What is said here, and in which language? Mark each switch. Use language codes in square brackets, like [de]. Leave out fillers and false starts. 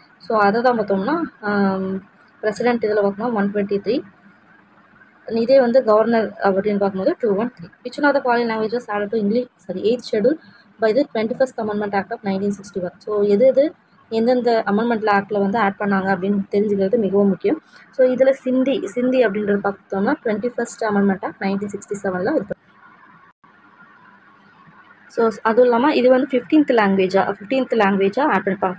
[ta] So அதை தான் பார்த்தோம்னா பிரசிடென்ட் இதில் பார்த்தோம்னா 123. இதே வந்து கவர்னர் அப்படின்னு பார்க்கும்போது 213. [en] Which one of the following languages added to English 8th schedule by the 21st Amendment Act of 1961? [ta] So எது எந்தெந்த அமெண்ட்மெண்ட் ஆக்டில் வந்து ஆட் பண்ணாங்க அப்படின்னு தெரிஞ்சுக்கிறது மிகவும் முக்கியம். ஸோ இதில் சிந்தி அப்படின்றது பார்த்தோம்னா 21st Amendment Act 1967 இருக்கு. ஸோ அதுவும் இல்லாமல் இது வந்து 15th லாங்குவேஜாக ஆட் பண்ணிப்பாங்க.